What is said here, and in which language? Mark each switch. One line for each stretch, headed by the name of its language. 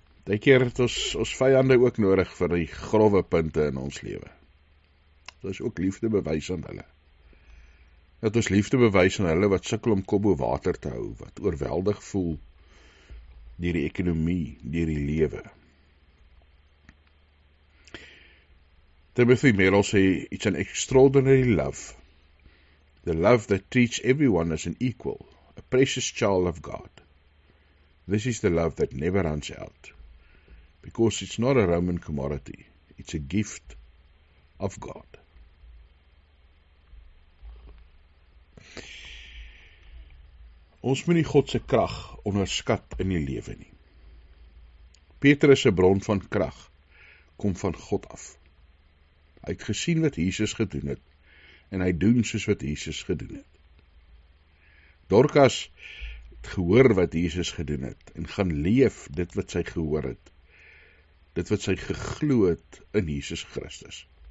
Afrikaans: Die keer het ons vyande ook nodig vir die grove punte in ons lewe. Dat is ook liefde bewys aan hulle. Dat ons liefde bewys aan hulle wat sukkel om kop bo water te hou, wat oorweldig voel deur die ekonomie, deur die lewe. Timothy Merrill sê,
English: it's an extraordinary love. The love that treats everyone as an equal, a precious child of God. This is the love that never runs out. Because it's not a Roman commodity, it's a gift of God.
Afrikaans: Ons moet nie God se krag onderskat in die lewe nie. Petrus se bron van krag kom van God af. Hy het gesien wat Jesus gedoen het, en hy doen soos wat Jesus gedoen het. Dorcas het gehoor wat Jesus gedoen het, en gaan leef dit wat sy gehoor het, dit wat sy geglo het in Jesus Christus.